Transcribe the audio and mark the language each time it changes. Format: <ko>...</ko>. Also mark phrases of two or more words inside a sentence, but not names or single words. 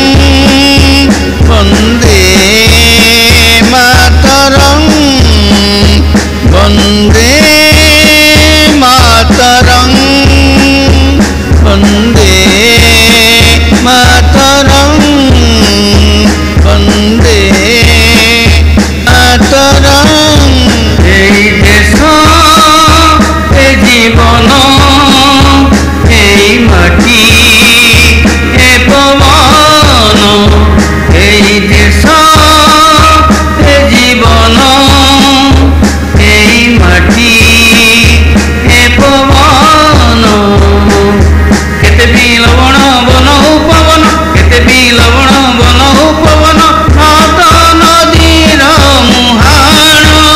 <sa>वंदे मातरम वंदे मातरम वंदे मातरम वंदे मातरम</sa> <or>ଏଇ ଦେଶ ଏଇ ଜୀବନ ଏଇ ମାଟି ଏ ପବନ ଏଇ ଦେଶ ଏ ଜୀବନ ଏଇ ମାଟି ଏ ପବନ କେତେ ବି ଲବଣ ବନ ଉପବନ କେତେ ବି ଲବଣ ବନ ଉପବନ ନଦ ନଦୀର ମୁହାଣ</or>